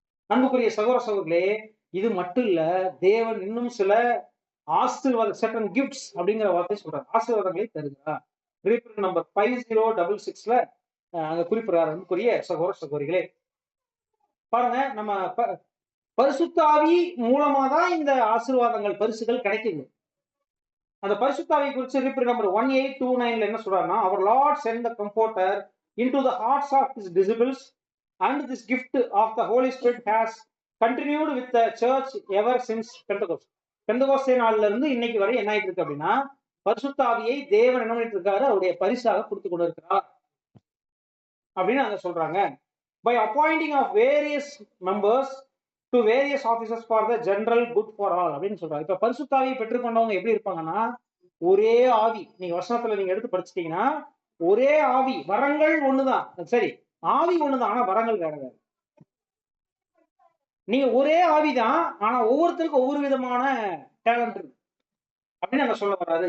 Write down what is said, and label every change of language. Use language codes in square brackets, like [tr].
[ta] அன்புக்குரிய சகோதர சகோதரர்களே, இது மட்டும் இல்ல, தேவன் இன்னும் சில ஆசீர்வாத செட்டன் கிஃப்ட்ஸ் அப்படிங்கிற வார்த்தை சொல்றாரு, ஆசீர்வாதங்களை தருகிறார். நம்பர் 5066ல அங்க குறிப்பிடுறாரு. அன்புக்குரிய சகோதர சகோதரிகளே, பாருங்க, நம்ம பரிசுத்த ஆவி மூலமா தான் இந்த ஆசீர்வாதங்கள் பரிசுகள் கிடைக்குது. அந்த பரிசுத்தாவை குறித்து ரிப்பீட் நம்பர் 1829 என்ன சொல்றாருன்னா, [en] அவர் Lord sent the comforter into the hearts of his disciples and this gift of the Holy Spirit has continued with the church ever since Pentecost. [ta] Pentecost நாள்ல இருந்து இன்னைக்கு வரை என்ன ஆயிட்டு இருக்கு அப்படின்னா, பரிசுத்தாவியை தேவன் என்ன பண்ணிட்டு இருக்காரு, அவருடைய பரிசாக கொடுத்து கொண்டு இருக்கிறார் அப்படின்னு அங்க சொல்றாங்க. [en] By appointing of various members to various offices for the general good for all [ta] அப்படின்னு சொல்றாங்க. இப்ப பரிசுத்தாவியை பெற்றுக்கொண்டவங்க எப்படி இருப்பாங்கன்னா, ஒரே ஆவி. நீங்க வசனத்துல நீங்க எடுத்து படிச்சிட்டீங்கன்னா, ஒரே ஆவி, வரங்கள் ஒண்ணுதான், சரி ஆவி ஒண்ணுதான், ஆனா வரங்கள் வேற வேற. நீங்க ஒரே ஆவிதான், ஆனா ஒவ்வொருத்தருக்கும் ஒவ்வொரு விதமான டேலண்ட் இருக்கு அப்படின்னு அங்க சொல்ல வர்றாரு.